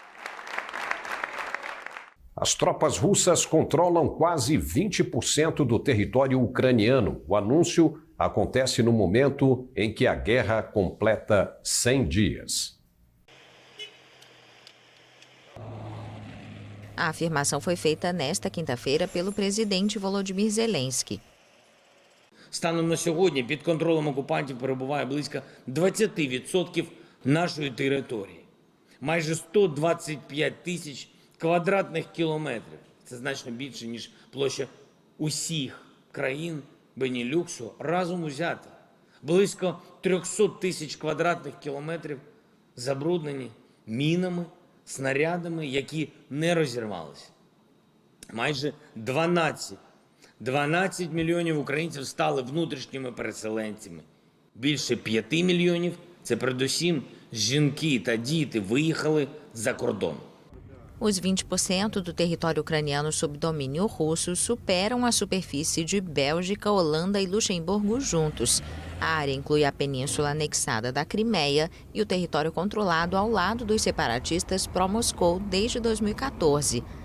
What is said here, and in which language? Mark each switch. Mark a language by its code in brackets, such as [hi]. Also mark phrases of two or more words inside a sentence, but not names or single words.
[pt] As tropas russas controlam quase 20% do território ucraniano. O anúncio acontece no momento em que a guerra completa 100 dias. A afirmação foi feita nesta quinta-feira pelo presidente Volodymyr Zelensky. [uk] Станом на сьогодні під контролем окупантів перебуває близько 20% нашої території. Майже 125 тисяч квадратних кілометрів. Це значно більше, ніж площа усіх країн Бенілюксу разом узятих. Близько 300 тисяч квадратних кілометрів забруднені мінами, снарядами, які не розірвалися. Майже 12 мільйонів українців стали внутрішніми переселенцями. Більше 5 мільйонів – це передусім жінки та діти виїхали за кордон. [pt] Os 20% do território ucraniano sob domínio russo superam a superfície de Bélgica, Holanda e Luxemburgo juntos. A área inclui a península anexada da Crimeia e o território controlado ao lado dos separatistas pró-Moscou desde 2014.